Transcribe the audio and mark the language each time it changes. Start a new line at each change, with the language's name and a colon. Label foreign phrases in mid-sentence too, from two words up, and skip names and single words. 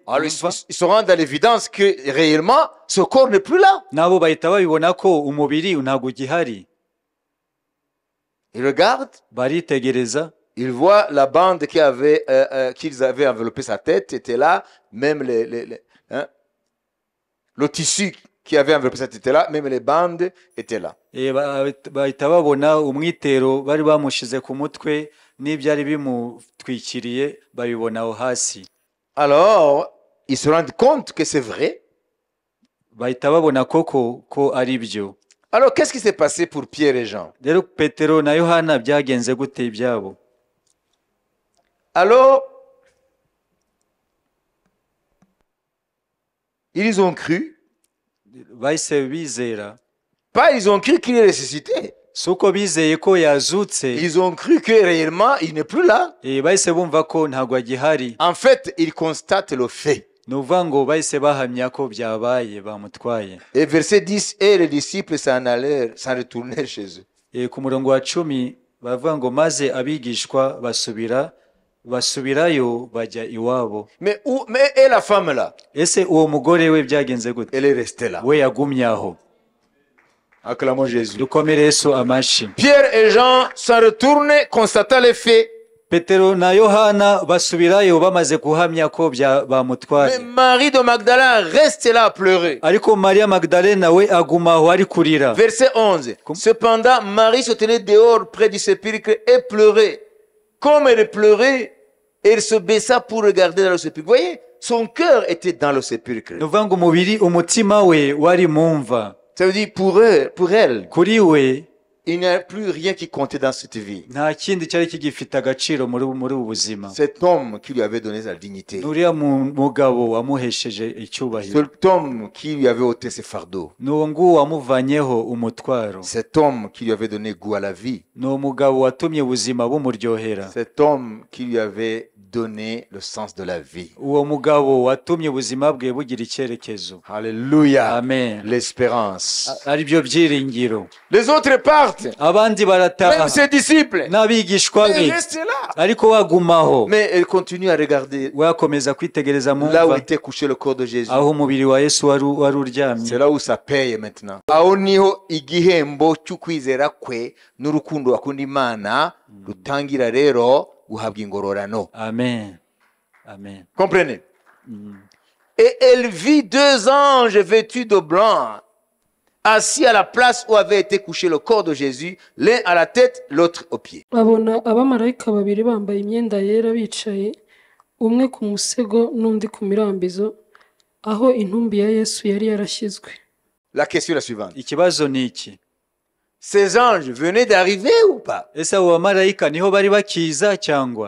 French: alors
Kinyarwanda: umva,
French: ils se rendent à l'évidence que réellement ce corps n'est plus là.
Kinyarwanda: nabo bahita babibona ko umubiri ntabwo ugihari.
French: Ils regardent,
Kinyarwanda: Baritegereza
French: ils voient la bande qu'ils avaient enveloppé sa tête était là, même le tissu qui avait enveloppé sa tête était là, même les bandes étaient là.
Kinyarwanda: bahita babona umwitero bari bamushize ku mutwe n'ibyari bimutwikiriye babibona aho hasi.
French: Alors, ils se rendent compte que c'est vrai.
Kinyarwanda: Bahita babona koko ko ari byo.
French: Alors, qu'est-ce qui s'est passé pour Pierre et Jean?
Kinyarwanda: Rero petero na yohana byagenze gute ibyabo?
French: Alors, ils ont cru.
Kinyarwanda: Bahise bizera.
French: Pas ils ont cru qu'il est ressuscité.
Kinyarwanda: Suko bizeye ko yazutse.
French: Ils ont cru que réellement, il n'est plus là.
Kinyarwanda: Bahise bumva ko ntabwo agihari.
French: En fait, ils constatent le fait.
Kinyarwanda: Nuvuga ngo bahise bahamya ko byabaye bamutwaye.
French: Et verset 10, et les disciples s'en retournèrent chez eux.
Kinyarwanda: Ku murongo wa 10 bavuga ngo maze abigishwa basubirayo bajya iwabo.
French: Mais et la femme là?
Kinyarwanda: Ese uwo mugore we byagenze gute?
French: Elle est restée là.
Kinyarwanda: We yagumye aho.
French: Acclamons Jésus.
Kinyarwanda: Dukomere Yesu amashi.
French: Pierre et Jean s'en retournent, constatant les faits.
Kinyarwanda: Petero na Yohana basubirayo bamaze kuhamya ko bamutwaye.
French: Mais Marie de Magdala reste là à pleurer.
Kinyarwanda: Ariko Maria Magdalena we aguma aho ari kurira.
French: Verset 11. Cependant, Marie se tenait dehors près du sépulcre et pleurait. Comme elle pleurait, elle se baissa pour regarder dans le sépulcre. Vous voyez, son cœur était dans le sépulcre.
Kinyarwanda: Nuvuga ngo umubiri umutima we wari mumva.
French: Ça veut dire pour elle,
Kinyarwanda: Kuri we
French: il n'y a plus rien qui comptait dans cette vie.
Kinyarwanda: nta kindi cyari kigifite agaciro muri ubu buzima.
French: Cet homme qui lui avait donné sa dignité.
Kinyarwanda: Nuriya mugabo wamuhesheje icyubahiro.
French: Cet homme qui lui avait ôté ses fardeaux.
Kinyarwanda: Nuwo nguwo wamuvanyeho umutwaro.
French: Cet homme qui lui avait donné goût à la vie.
Kinyarwanda: Nuwo mugabo watumye ubuzima bumuryohera.
French: Cet homme qui lui avait donné le sens de la vie.
Kinyarwanda: Uwo mugabo watumye ubuzima bwe bugira icyerekezo.
French: Alléluia. Amen. L'espérance.
Kinyarwanda: Ari byo byiringiro.
French: Les autres partent.
Kinyarwanda: Abandi barataha.
French: Même ses disciples.
Kinyarwanda: N'abigishwa
French: Mais
Kinyarwanda: be.
French: reste là.
Kinyarwanda: Ariko wagumaho.
French: Mais elle continue à regarder
Kinyarwanda: Wakomeza kwitegereza
French: là où
Kinyarwanda: mumva.
French: était couché le corps de Jésus.
Kinyarwanda: Aho umubiri wa Yesu wari uryamye.
French: C'est là où ça paye maintenant.
Kinyarwanda: Aho niho igihembo cy'ukwizera kwe n'urukundo akunda Imana rutangira rero guhabwa ingororano. Amen. Amen.
French: Comprenez? Et elle vit 2 anges vêtus de blanc, assis à la place où avait été couché le corps de Jésus, l'un à la tête, l'autre aux pieds.
Kinyarwanda: abona abamarayika babiri bambaye imyenda yera bicaye, umwe ku musego n'undi ku mirambizo, aho intumbi ya Yesu yari yarashyizwe.
French: La question est la suivante.
Kinyarwanda: Ikibazo ni iki?
French: Ces anges venaient d'arriver ou pas?
Kinyarwanda: Ese abo bamarayika niho bari bakiza cyangwa?